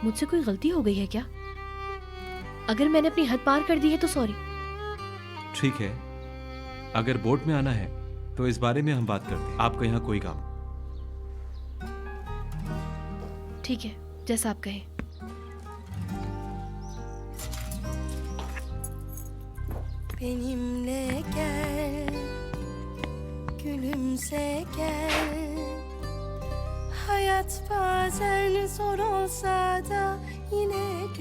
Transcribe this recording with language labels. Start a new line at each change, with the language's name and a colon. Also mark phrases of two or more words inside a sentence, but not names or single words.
Hindi: मुझसे कोई गलती हो गई है क्या? अगर मैंने अपनी हद पार कर दी है तो सॉरी। ठीक है, अगर बोट में आना है तो इस बारे में हम बात करते हैं। आपका यहाँ कोई काम? ठीक है, जैसा आप कहें।
Turkish: Benimle gel, gülümse gel. Hayat bazen zor olsa da yine